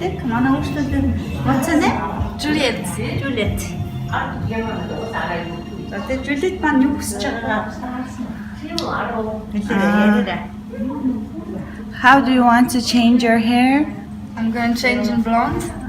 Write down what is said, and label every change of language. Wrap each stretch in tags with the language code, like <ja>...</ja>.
<mn>манай өөрсдөө</mn> <en>what's her name? Juliet.</en> <mn>За тэгээ Juliet маань юу хүсэж байгаагаа хэлээрэй.</mn> <en>How do you want to change your hair? I'm going to change in blonde.</en>